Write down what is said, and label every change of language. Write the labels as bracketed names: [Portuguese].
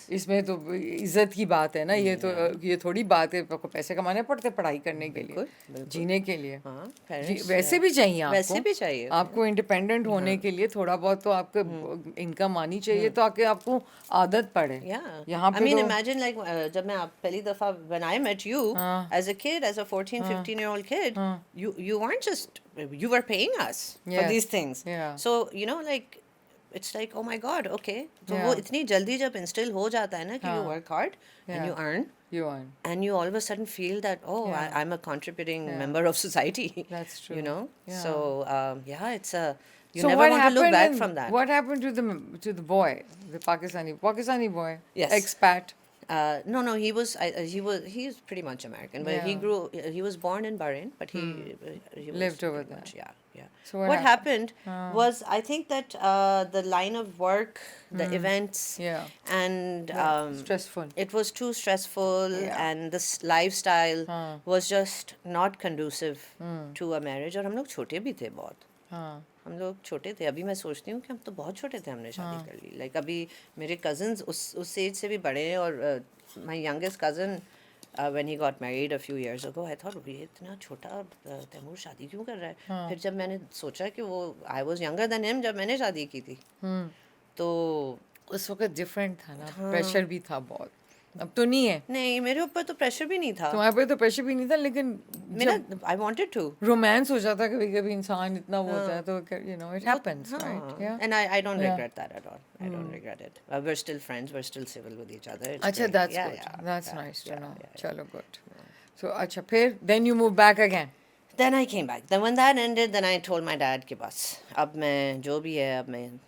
[Urdu] اس میں تو عزت کی بات ہے نا. یہ تو یہ تھوڑی بات ہے آپ کو پیسے کمانے پڑتے پڑھائی کرنے کے لیے, جینے کے لیے. ویسے بھی چاہیے آپ کو, ویسے بھی چاہیے آپ کو انڈیپینڈنٹ ہونے کے لیے تھوڑا بہت تو آپ کو انکم آنی چاہیے تاکہ آپ کو عادت پڑے. یہاں [English] I mean imagine like [Urdu] جب میں پہلی دفعہ [English] when I met you as a kid, as a 14-15-year-old kid, you weren't just, you were paying us for these things. So you know like it's like oh my god, okay. [Urdu] تو وہ اتنی جلدی جب instil ہو جاتا ہے نا کہ [English] you work hard and you earn. And you all of a sudden feel that I'm a contributing member of society. That's true. You know. So it's a you So never what want to look happened back from that. What happened to the boy, the Pakistani boy? Yes. Expat. No, he's pretty much American, but he was born in Bahrain, but he Lived was over pretty much, there. yeah. So what happened was, I think that the line of work, the events, and Stressful. it was too stressful, and this lifestyle was just not conducive to a marriage. [Urdu] اور ہم لوگ چھوٹے بھی تھے بہت. ہم لوگ چھوٹے تھے. ابھی میں سوچتی ہوں کہ ہم تو بہت چھوٹے تھے ہم نے شادی کر لی. لائک ابھی میرے کزنز اس ایج سے بھی بڑے ہیں. اور [English] my youngest cousin when he got married a few years ago, I thought [Urdu] یہ اتنا چھوٹا تیمور شادی کیوں کر رہا ہے. پھر جب میں نے سوچا کہ وہ [English] I was younger than him [Urdu] جب میں نے شادی کی تھی, تو اس وقت ڈفرینٹ تھا نا, پریشر بھی تھا بہت. اب تو نہیں ہے. نہیں میرے اوپر تو پریشر بھی نہیں تھا. تمہارے پہ تو پریشر بھی نہیں تھا, لیکن [English] میرا I wanted to. [Urdu] رومانس ہو جاتا کبھی کبھی انسان اتنا وہ ہوتا ہے تو [English] you know it happens, right? Yeah. And I don't regret that at all. I don't regret it. We're still friends. We're still civil with each other. Acha, that's good. That's nice to know. Chalo, good. So [Urdu] acha, phir [English] then you moved back again. Then I came back. Then when that ended, then I told my dad [Urdu] کہ بس اب میں [English] جو بھی ہے اب میں.